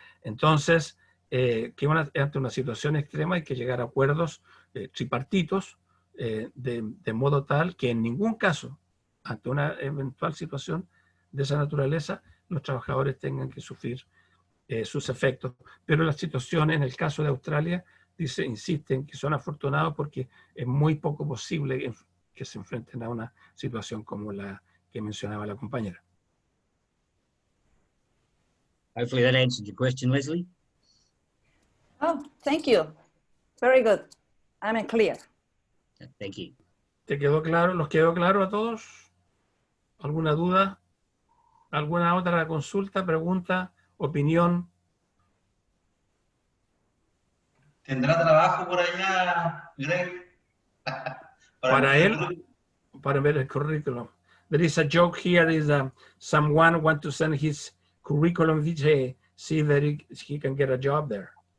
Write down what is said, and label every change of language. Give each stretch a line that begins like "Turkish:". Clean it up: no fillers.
Spanish: Entonces, ante una situación extrema hay que llegar a acuerdos tripartitos de modo tal que en ningún caso, ante una eventual situación de esa naturaleza, los trabajadores tengan que sufrir sus efectos. Pero la situación en el caso de Australia insisten que son afortunados porque es muy poco posible que se enfrenten a una situación como la que mencionaba la compañera.
English: Hopefully that answered your question, Leslie. Oh, thank you. Very good. I'm clear. Thank you.
Spanish: ¿Te quedó claro? ¿Los quedó claro a todos? ¿Alguna duda? ¿Alguna otra consulta, pregunta, opinión? ¿Tendrá trabajo por allá, Greg? Para él, para ver el currículum.
English: There is a joke here, is someone want to send his curriculum vitae, see that he can get a job there.